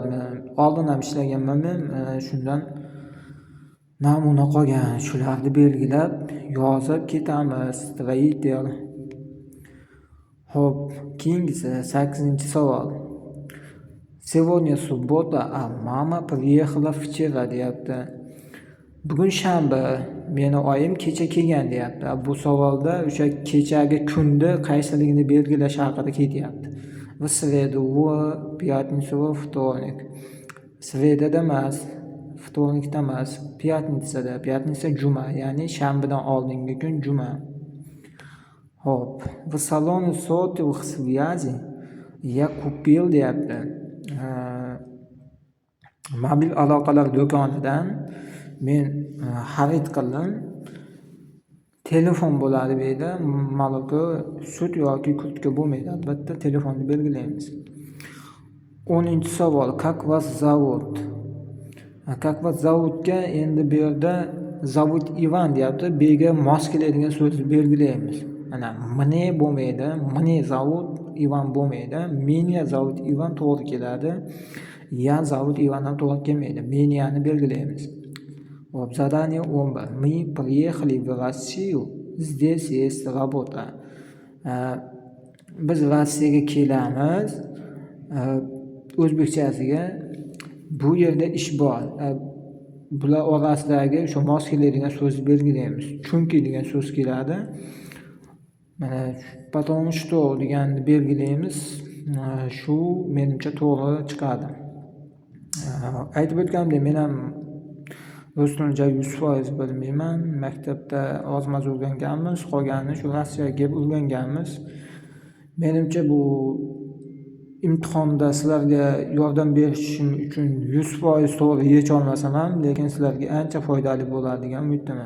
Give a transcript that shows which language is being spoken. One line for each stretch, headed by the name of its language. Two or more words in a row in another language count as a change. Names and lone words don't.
Uzbek: Men oldin ham ishlaganman, men shundan namuna qolgan. Shularni belgilab yozib ketamiz. Строитель. Hop, keyingisi 8-savol.
Russian: Сегодня суббота, а мама приехала вчера deyapti.
Uzbek: Bugun shanba, meni oyim kecha kelgan deyapti. Bu savolda o'sha kechagi kunni qaysiligini belgilash haqida ketyapti.
Russian: В среду, в пятницу, во вторник.
Uzbek: Sredada emas, вторникda emas, pятницada. Pятница juma, ya'ni shanbadan oldingi kun juma. Hop,
Russian: в салоне сотовых связи я купил deyapti.
Uzbek: Mobil aloqalar do'konidan men xarid qildim. Telefon bo'ladi bu yerda, moloko, sut yoki kurtka bo'lmaydi. Albatta telefonni belgilaymiz. 10-savol.
Russian: Как вас зовут? Как вас
Uzbek: zovutga endi bu yerda zovut Ivan deyapti. Bu yerga mos keladigan so'zni belgilaymiz. Mana мне bo'lmaydi,
Russian: мне зовут
Uzbek: Ivan bo'lmaydi.
Russian: Меня зовут
Uzbek: Ivan to'g'ri keladi.
Russian: Я зовут
Uzbek: Ivan ham to'g'ri kelmaydi. Menyani belgilaymiz. Hop,
Russian: задание 11. Мы приехали в Россию. Здесь есть работа.
Uzbek: Biz Rossiyaga kelamiz. O'zbekchasiga bu yerda ish bor. Bular orasidagi shu mos keladigan so'zni belgilaymiz. Chunki degan so'z keladi. Mana
Russian: потому что
Uzbek: deganni belgilaymiz. Shu menimcha to'g'ri chiqadi. Aytib o'tganimdek, men ham rus tilini 100% bilmayman. Maktabda oz-moz o'rganganmiz, qolganini shu Rossiyaga kelib o'rganganmiz. Menimcha bu imtihonda sizlarga yordam berishim uchun 100% to'g'ri yecha olmasam ham, lekin sizlarga ancha foydali bo'ladi degan umiddaman.